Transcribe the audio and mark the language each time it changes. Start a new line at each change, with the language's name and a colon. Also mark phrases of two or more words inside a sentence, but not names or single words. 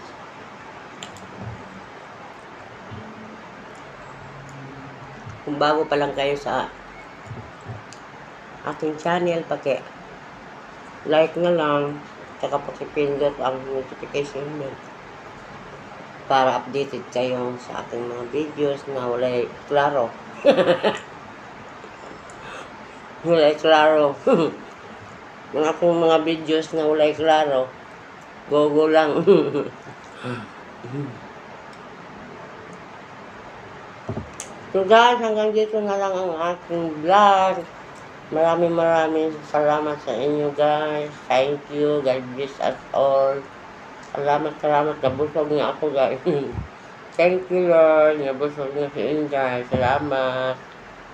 Filipino: Kung bago pa lang kayo sa aking channel, like na lang, tsaka pakipindot ang
English: notification bell
Filipino: para updated kayo sa aking mga videos na
Cebuano: walay klaro. Walay klaro. Mga akong mga videos na walay klaro,
Filipino: go lang. So guys, hanggang dito na lang ang aking vlog. Maraming salamat sa inyo guys.
English: Thank you. God bless us all.
Cebuano: Salamat. Nabusog nga ako guys.
English: Thank you Lord.
Cebuano: Nabusog nga si Inday. Salamat.